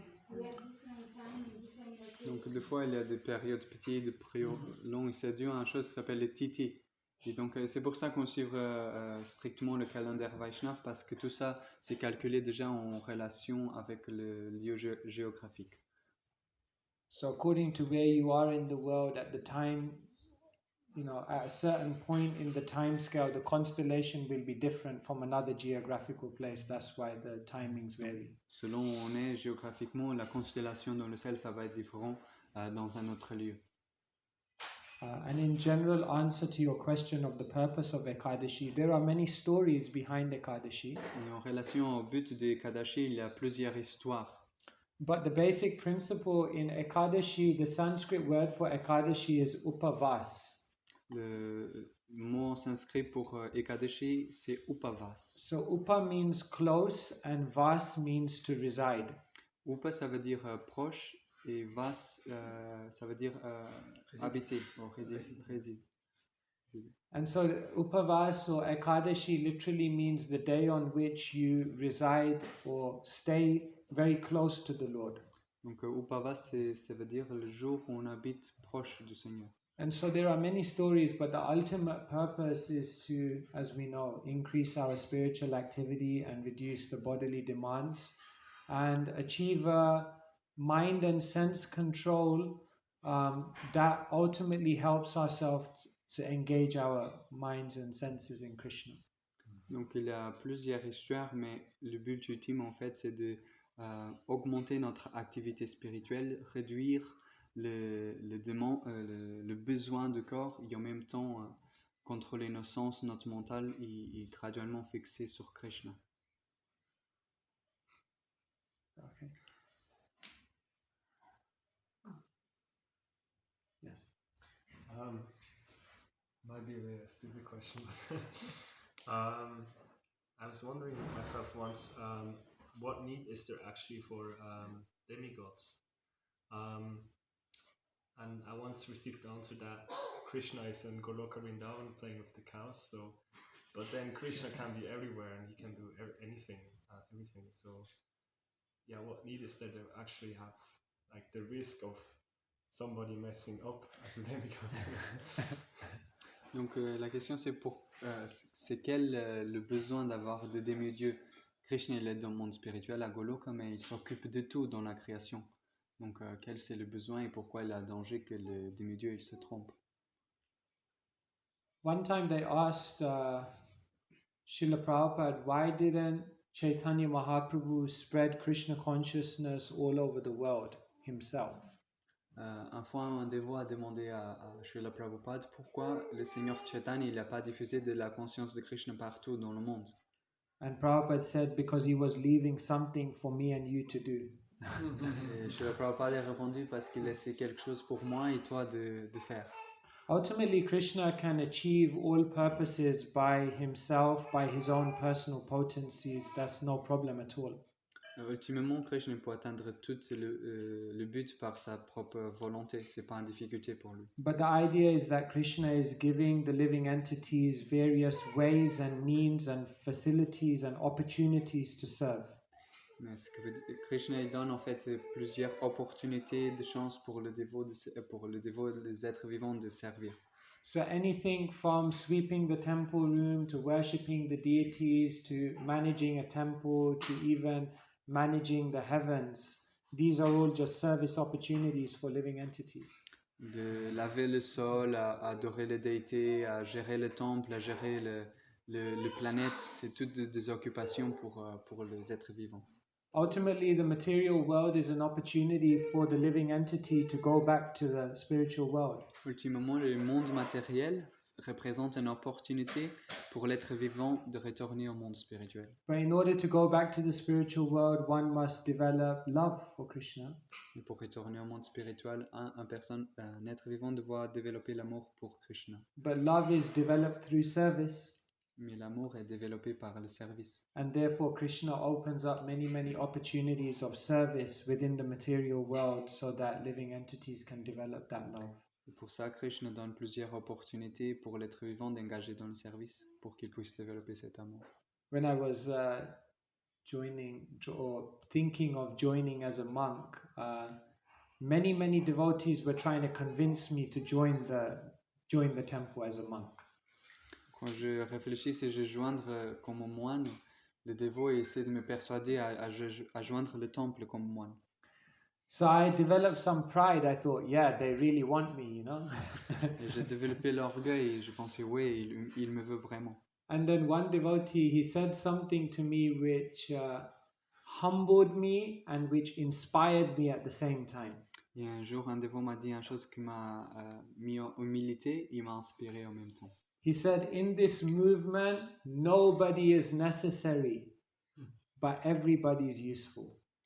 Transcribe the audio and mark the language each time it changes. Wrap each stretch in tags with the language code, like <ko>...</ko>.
<en>We have different time and different locations.</en> <fr>Donc des fois il y a des périodes petites, des périodes longues, c'est dû à une chose qui s'appelle les Tithi. Et donc c'est pour ça qu'on suit strictement le calendrier Vaishnav, parce que tout ça c'est calculé déjà en relation avec le lieu géographique.</fr> <en>So according to where you are in the world at the time, you know, at a certain point in the time scale, the constellation will be different from another geographical place. That's why the timings vary.</en> <fr>Selon où on est géographiquement, la constellation dans le ciel, ça va être différent dans un autre lieu.</fr> <en>And in general answer to your question of the purpose of Ekadashi, there are many stories behind Ekadashi.</en> <fr>Et en relation au but de Ekadashi, il y a plusieurs histoires.</fr> <en>But the basic principle in Ekadashi, the Sanskrit word for Ekadashi is upavas.</en> <fr>Le mot en sanskrit pour Ekadashi, c'est Upavas.</fr> <en>So upa means close and vas means to reside.</en> <fr>Upa, ça veut dire proche, et Vas, ça veut dire habiter, ou résider.</fr> <en>And so upavas or Ekadashi literally means the day on which you reside or stay very close to the Lord.</en> <fr>Donc Upavas, ça veut dire le jour où on habite proche du Seigneur.</fr> <en>And so there are many stories, but the ultimate purpose is to, as we know, increase our spiritual activity and reduce the bodily demands and achieve a mind and sense control that ultimately helps ourselves to engage our minds and senses in Krishna.</en> <fr>Donc il y a plusieurs histoires, mais le but ultime en fait c'est de augmenter notre activité spirituelle, réduire le besoin de corps et en même temps contrôler nos sens, notre mental et graduellement fixer sur Krishna.</fr> <en>Okay. Might be a stupid question. I was wondering myself once, what need is there actually for demigods? And I once received the answer that Krishna is in Goloka Vrindavan playing with the cows. So, but then Krishna can be everywhere and he can do anything, everything. So, yeah, what need is there to actually have like the risk of somebody messing up as a demigod?</en> <fr>Donc la question c'est quel le besoin d'avoir de demi-dieux. Krishna il est dans le monde spirituel à Goloka, mais il s'occupe de tout dans la création. Donc quel c'est le besoin et pourquoi il y a danger que le demi-dieu il se trompe.</fr> <en>One time they asked Srila Prabhupada, why didn't Chaitanya Mahaprabhu spread Krishna consciousness all over the world himself?</en> <fr>Un fois, un dévot a demandé à Srila Prabhupada pourquoi le Seigneur Chaitanya il n'a pas diffusé de la conscience de Krishna partout dans le monde.</fr> <en>And Prabhupada said, because he was leaving something for me and you to do.</en> <fr>Et Srila Prabhupada a répondu parce qu'il laissait quelque chose pour moi et toi de faire.</fr> <en>Ultimately, Krishna can achieve all purposes by himself, by his own personal potencies. That's no problem at all.</en> <fr>Ultimement, Krishna peut atteindre tout le but par sa propre volonté. C'est pas une difficulté pour lui.</fr> <en>But the idea is that Krishna is giving the living entities various ways and means and facilities and opportunities to serve.</en> <fr>Mais ce que Krishna il donne en fait plusieurs opportunités de chance pour le dévot, les êtres vivants de servir.</fr> <en>So anything from sweeping the temple room to worshipping the deities to managing a temple to even managing the heavens, these are all just service opportunities for living entities.</en> <fr>De laver le sol, à adorer les déités, à gérer le temple, à gérer le planète, c'est toutes des occupations pour les êtres vivants.</fr> <en>Ultimately, the material world is an opportunity for the living entity to go back to the spiritual world.</en> <fr>Ultimement, le monde matériel représente une opportunité pour l'être vivant de retourner au monde spirituel.</fr> <en>But in order to go back to the spiritual world, one must develop love for Krishna.</en> <fr>Et pour retourner au monde spirituel, un être vivant doit développer l'amour pour Krishna.</fr> <en>But love is developed through service.</en> <fr>Mais l'amour est développé par le service.</fr> <en>And therefore, Krishna opens up many opportunities of service within the material world so that living entities can develop that love.</en> <fr>Et pour ça, Krishna donne plusieurs opportunités pour l'être vivant d'engager dans le service pour qu'il puisse développer cet amour.</fr> <en>When I was joining or thinking of joining as a monk, many devotees were trying to convince me to join the temple as a monk.</en> <fr>Quand je réfléchis et je joindre comme moine, le dévot essaie de me persuader à joindre le temple comme moine.</fr> <en>So I developed some pride. I thought, yeah, they really want me, you know.</en> <fr>Et j'ai développé l'orgueil et je pensais, oui, il me veut vraiment.</fr> <en>And then one devotee, he said something to me which humbled me and which inspired me at the same time.</en> <fr>Et un jour, un dévot m'a dit une chose qui m'a mis en humilité et m'a inspiré en même temps.</fr> <en>He said, in this movement, nobody is necessary, but everybody is useful.</en>